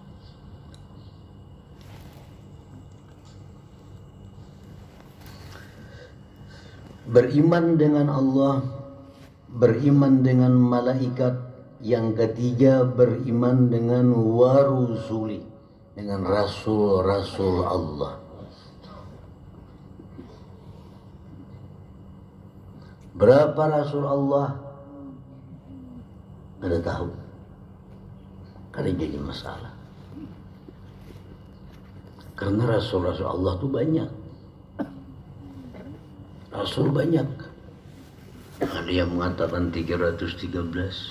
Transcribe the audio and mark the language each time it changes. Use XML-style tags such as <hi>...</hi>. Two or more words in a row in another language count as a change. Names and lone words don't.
<id>Beriman dengan Allah, beriman dengan malaikat, yang ketiga beriman dengan warusuli, dengan rasul-rasul Allah. Berapa rasul Allah?</id> <bjn>Kada tahu. Kada jadi masalah.</bjn> <id>Karena rasul-rasul Allah itu banyak. Rasul banyak. Ada yang mengatakan 313.</id>